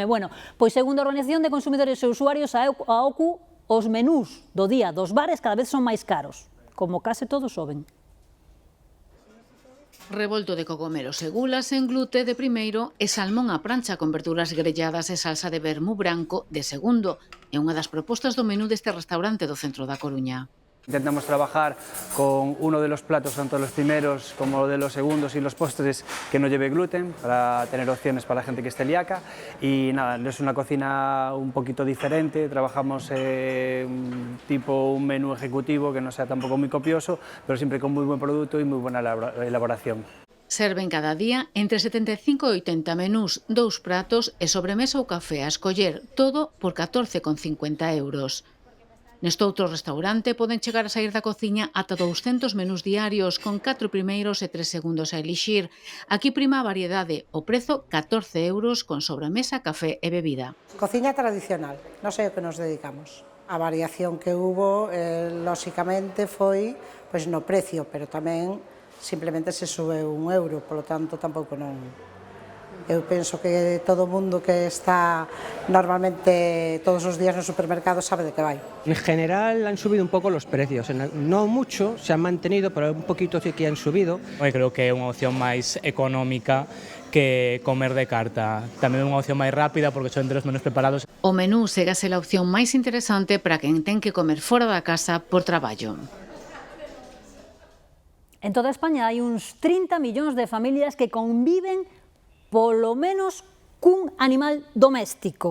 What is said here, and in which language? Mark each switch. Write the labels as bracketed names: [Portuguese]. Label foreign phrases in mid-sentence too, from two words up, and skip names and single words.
[Galician] Bueno, pois segundo a Organización de Consumidores e Usuarios, a OCU, os menús do día dos bares cada vez son máis caros, como case todos soben. Revolto de cogomelos e gulas en glute de primeiro e salmón á prancha con verduras grelladas e salsa de vermú branco de segundo. É unha das propostas do menú deste restaurante do centro da Coruña. [Spanish] Intentamos trabajar con uno de los platos, tanto los primeros como de los segundos y los postres, que no lleve gluten, para tener opciones para la gente que es celíaca. Y nada, es una cocina un poquito diferente, trabajamos tipo un menú ejecutivo que no sea tampoco muy copioso, pero siempre con muy buen producto y muy buena elaboración. [Galician] Serven cada día entre 75 e 80 menús, 2 pratos e sobremesa ou café a escoller, todo por 14,50 €. Neste outro restaurante poden chegar a sair da cociña ata 200 menús diarios con 4 primeiros e 3 segundos a elixir. Aquí prima a variedade, o prezo 14 € con sobremesa, café e bebida. Cociña tradicional, non sei o que nos dedicamos. A variación que hubo, lóxicamente, foi pois, no precio, pero tamén simplemente se sube €1, polo tanto tampouco non... Eu penso que todo o mundo que está normalmente todos os días no supermercado sabe de que vai. [Spanish] En general han subido un pouco los precios, no mucho, se han mantenido, pero un poquito sí que han subido. [Galician] Creo que é unha opción máis económica que comer de carta. Tamén é unha opción máis rápida porque son entre os menús preparados. O menú segue a ser a opción máis interesante para quen ten que comer fora da casa por traballo. En toda España hai uns 30 millóns de familias que conviven polo menos cun animal doméstico.